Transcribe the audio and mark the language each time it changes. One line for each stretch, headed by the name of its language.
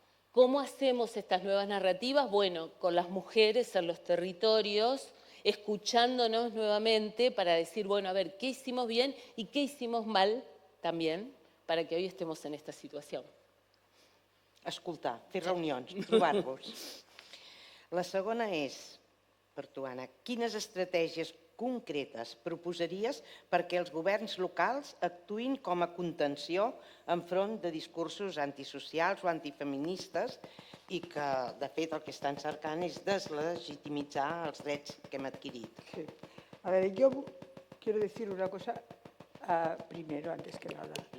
Spanish: ¿Cómo hacemos estas nuevas narrativas? Bueno, con las mujeres en los territorios, escuchándonos nuevamente para decir, bueno, a ver, ¿qué hicimos bien y qué hicimos mal también para que hoy estemos en esta situació?
Catalan: Escoltar, fer reunions, trobar-vos. La segona és, per tu, Anna, quines estratègies concretes proposaries perquè els governs locals actuïn com a contenció enfront de discursos antisocials o antifeministes i que, de fet, el que estan cercant és deslegitimitzar els drets que hem adquirit? Sí.
Spanish: A ver, yo quiero decir una cosa primero, antes que nada.